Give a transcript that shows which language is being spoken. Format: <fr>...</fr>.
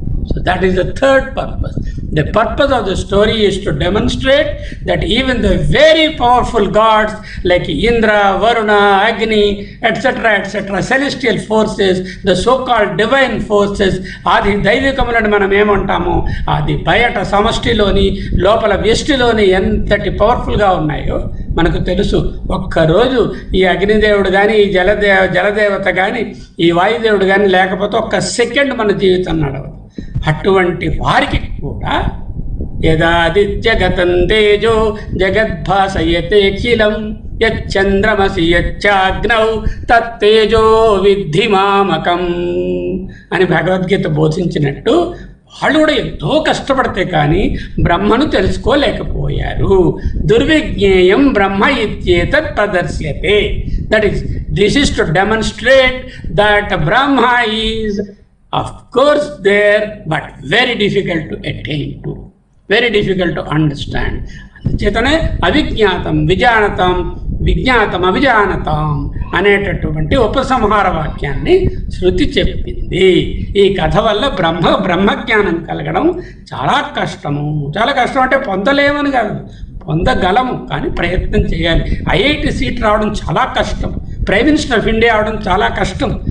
<en>So that is the third purpose. The purpose of the story is to demonstrate that even the very powerful gods like Indra, Varuna, Agni, etc., celestial forces, the so-called divine forces,</en> <te>ఆది దైవికములను మనం ఏమంటామో అది బయట సమష్టిలోని లోపల వ్యష్టిలోని ఎంతటి పవర్ఫుల్గా ఉన్నాయో మనకు తెలుసు. ఒక్కరోజు ఈ అగ్నిదేవుడు కానీ, ఈ జలదేవత కానీ, ఈ వాయుదేవుడు కానీ లేకపోతే ఒక్క సెకండ్ మన జీవితం నడవదు. అటువంటి వారికి కూడా</te> <sa>యదాదిత్యగతం తేజో జగద్భాసయతే అఖిలం యచ్చంద్రమసి యచ్చాగ్నౌ తత్తేజో విద్ధి మామకం</sa> <te>అని భగవద్గీత బోధించినట్టు వాళ్ళు కూడా ఎంతో కష్టపడితే కానీ బ్రహ్మను తెలుసుకోలేకపోయారు.</te> <sa>దుర్విజ్ఞేయం బ్రహ్మ ఇత్యేతత్ ప్రదర్శ్యతే.</sa> <en>This is to demonstrate that Brahma is of course there, but very difficult to attain to, very difficult to understand.</en> <te>అందుచేతనే అవిజ్ఞాతం విజానతం</te> <sa>విజ్ఞాతం అవిజానతాం</sa> <te>అనేటటువంటి ఉపసంహార వాక్యాన్ని శృతి చెప్పింది. ఈ కథ వల్ల బ్రహ్మజ్ఞానం కలగడం చాలా కష్టము. చాలా కష్టం అంటే పొందలేమని కాదు, పొందగలము, కానీ ప్రయత్నం చేయాలి. ఐఐటి సీట్ రావడం చాలా కష్టం,</te> <en>prime minister of India</en> <te>అవడం చాలా కష్టం.</te>